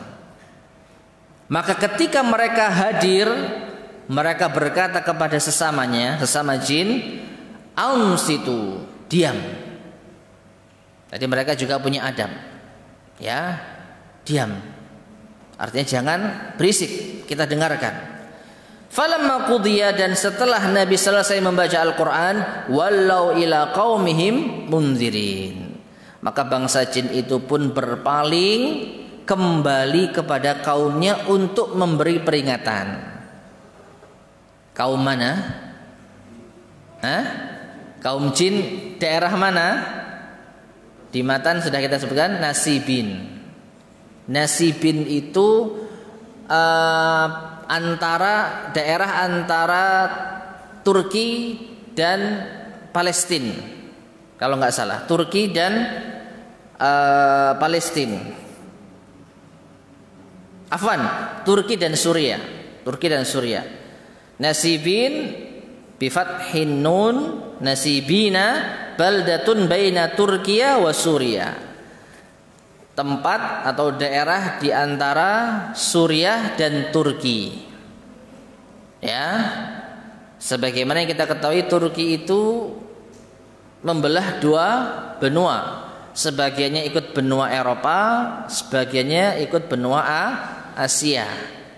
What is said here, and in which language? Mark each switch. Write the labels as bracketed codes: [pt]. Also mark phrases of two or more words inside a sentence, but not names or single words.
[id] Maka ketika mereka hadir, mereka berkata kepada sesama jin, "Ansitu," diam. Jadi mereka juga punya adab. Ya, diam. Artinya jangan berisik, kita dengarkan. [ar] فلما قضي, [id] dan setelah Nabi selesai membaca Al-Quran, [ar] ولوا إلى قومهم منذرين, [id] maka bangsa jin itu pun berpaling kembali kepada kaumnya untuk memberi peringatan. Kaum mana? Kaum jin daerah mana? Di matan sudah kita sebutkan, Nasibin. Nasibin itu daerah antara Turki dan Palestina, kalau nggak salah, Turki dan Palestina. Afwan, Turki dan Suriah. [ar] نصيبين بفتح النون نصيبين بلدة بين تركيا وسوريا. [id] Tempat atau daerah di antara Suriah dan Turki. Ya. Sebagaimana yang kita ketahui, Turki itu membelah dua benua. Sebagiannya ikut benua Eropa, sebagiannya ikut benua Asia.